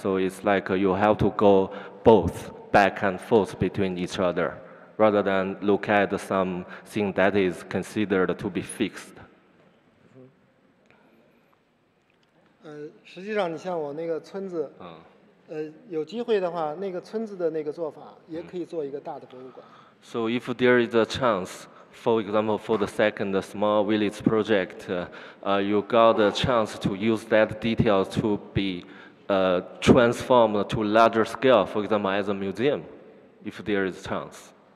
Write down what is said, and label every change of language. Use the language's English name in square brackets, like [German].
[English] So it's like you have to go both back and forth between each other, rather than look at something that is considered to be fixed. [Chinese] 实际上，你像我那个村子，有机会的话，那个村子的那个做法也可以做一个大的博物馆。 [English] So if there is a chance, for example, for the second small village project, you got a chance to use that detail to be transformed to larger scale, for example, as a museum, if there is a chance.